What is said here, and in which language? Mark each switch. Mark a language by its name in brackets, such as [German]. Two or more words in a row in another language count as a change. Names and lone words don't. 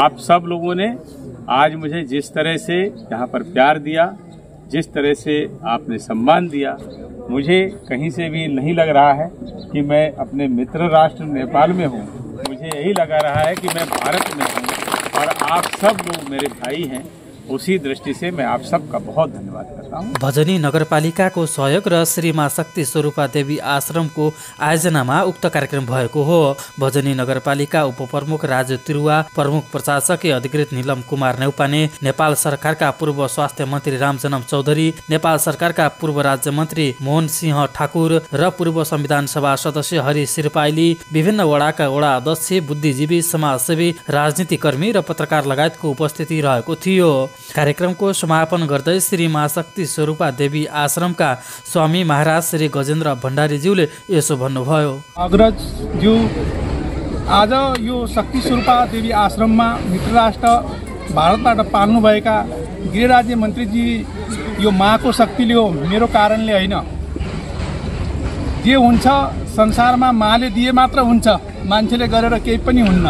[Hindi] आप सब लोगों ने आज मुझे जिस तरह से यहाँ पर प्यार दिया, जिस तरह से आपने सम्मान दिया, मुझे कहीं से भी नहीं लग रहा है कि मैं अपने मित्र राष्ट्र नेपाल में हूँ। मुझे यही लगा रहा है कि मैं भारत में हूँ और आप सब लोग मेरे भाई हैं। उसी दृष्टि से मैं आप सबका बहुत धन्यवाद करता हूँ। [Nepali] भजनी नगरपालिकाको सहयोग र श्री माँ शक्ति स्वरूपा देवी आश्रमको आयोजनामा उक्त कार्यक्रम भएको हो। भजनी नगरपालिका उपप्रमुख राजु तिरुवा, प्रमुख प्रशासकीय अधिकृत नीलम कुमार नेउपाने, नेपाल सरकारका पूर्व स्वास्थ्य मन्त्री रामजनम चौधरी, नेपाल सरकारका पूर्व राज्य मन्त्री मोहन सिंह ठाकुर र पूर्व संविधान सभा सदस्य हरि सिरपाइली, विभिन्न वडाका वडा अध्यक्ष, बुद्धिजीवी, समाजसेवी, राजनीतिकर्मी र पत्रकार लगायतको उपस्थिति रहेको थियो। कार्यक्रमको समापन गर्दै श्री माँ शक्ति स्वरूपा देवी आश्रमका स्वामी महाराज श्री गजेन्द्र भण्डारीज्यूले यसो भन्नुभयो। अग्रजज्यू, आज यो शक्ति स्वरूपा देवी आश्रममा मित्र राष्ट्र भारतबाट पाल्नुभएका गृह राज्य मन्त्रीजी, यो माँको शक्तिले हो, मेरो कारणले होइन। जे हुन्छ संसारमा माले दिए मात्र हुन्छ, मान्छेले गरेर केही पनि हुन्न।